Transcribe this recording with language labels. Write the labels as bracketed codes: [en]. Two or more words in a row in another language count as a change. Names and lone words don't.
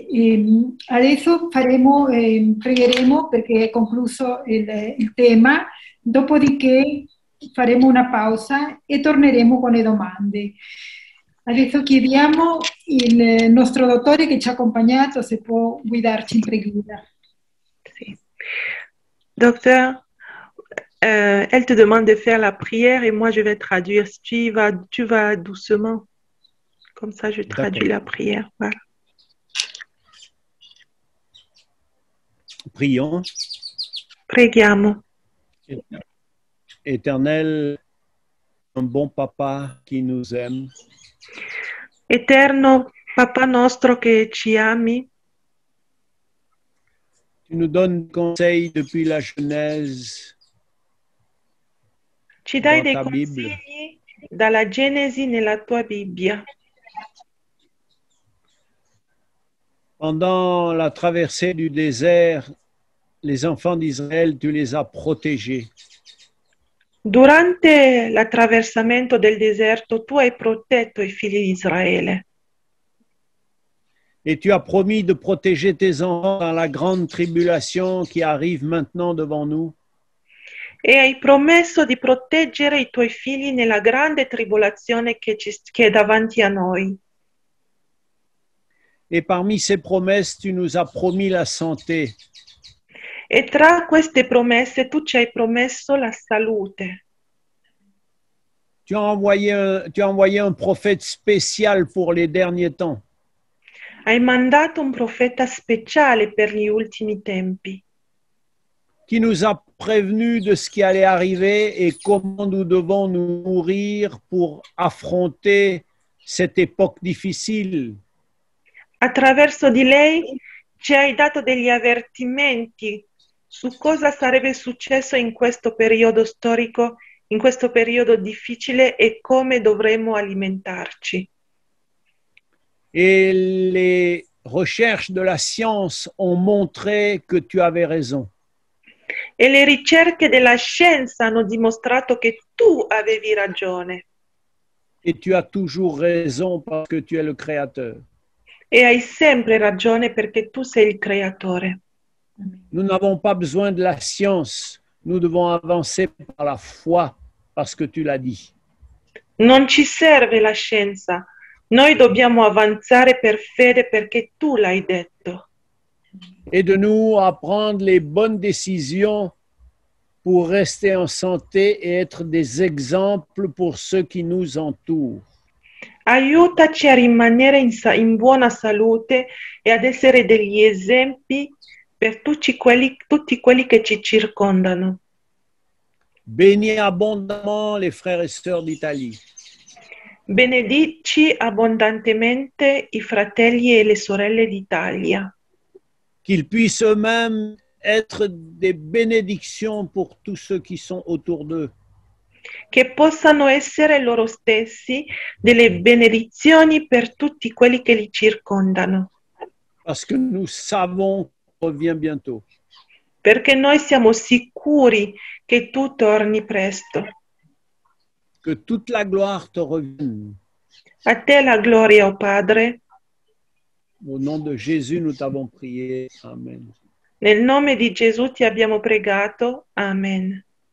[it] Adesso pregheremo perché è concluso il tema, dopodiché faremo una pausa e torneremo con le domande. Adesso chiediamo il nostro dottore che ci ha accompagnato se può guidarci in preghiera. Sì. [fr] Docteur, elle te demande de faire la prière et moi je vais traduire. Tu vas doucement. Comme ça, je traduis la prière. Voilà. Prions. [it] Preghiamo. [fr] Éternel, un bon papa qui nous aime. [it] Eterno Papà nostro che ci ami, [fr] Tu nous donnes conseil depuis la Genèse. [it] ci dai dei [fr] ta [it] consigli [fr] Bible. [it] dalla Genesi nella tua Bibbia. [fr] Pendant la traversée du désert, les enfants d'Israël, tu les as protégés. [it] Durante l'attraversamento del deserto tu hai protetto i figli di Israele [fr] Et tu as promis de protéger tes enfants dans la grande tribulation qui arrive maintenant devant nous. [it] e hai promesso di proteggere i tuoi figli nella grande tribolazione che è davanti a noi. [fr] Et parmi ces promesses, tu nous as promis la santé. [it] E tra queste promesse tu ci hai promesso la salute. [fr] Tu as envoyé un prophète spécial pour les derniers temps. [it] Hai mandato un profeta speciale per gli ultimi tempi, [fr] Qui nous a prévenus de ce qui allait arriver et comment nous devons nous nourrir pour affronter cette époque difficile. [it] attraverso di lei ci hai dato degli avvertimenti su cosa sarebbe successo in questo periodo storico, in questo periodo difficile e come dovremmo alimentarci. [fr] Et les recherches de la science ont montré que tu avais raison. [it] E le ricerche della scienza hanno dimostrato che tu avevi ragione [fr] Et tu as toujours raison parce que tu es le Créateur. [it] e hai sempre ragione perché tu sei il creatore. [fr] Nous n'avons pas besoin de la science. Nous devons avancer par la foi parce que tu l'as dit. [it] Non ci serve la scienza, noi dobbiamo avanzare per fede perché tu l'hai detto. [fr] Aide-nous à prendre les bonnes décisions pour rester en santé et être des exemples pour ceux qui nous entourent. [it] Aiutaci a rimanere in buona salute e ad essere degli esempi per tutti quelli che ci circondano. [fr] Bénis abondamment les frères et sœurs d'Italie. [it] Benedici abbondantemente i fratelli e le sorelle d'Italia, [fr] Qu'ils puissent eux-mêmes être des bénédictions pour tous ceux qui sont autour d'eux. [it] che possano essere loro stessi delle benedizioni per tutti quelli che li circondano, [fr] Parce que nous savons qu'il revient bientôt. [it] perché noi siamo sicuri che tu torni presto. [fr] Que toute la gloire te revienne. [it] A te la gloria, o Padre. [fr] Au nom de Jésus, nous t'avons prié. Amen. [it] Nel nome di Gesù ti abbiamo pregato. Amen.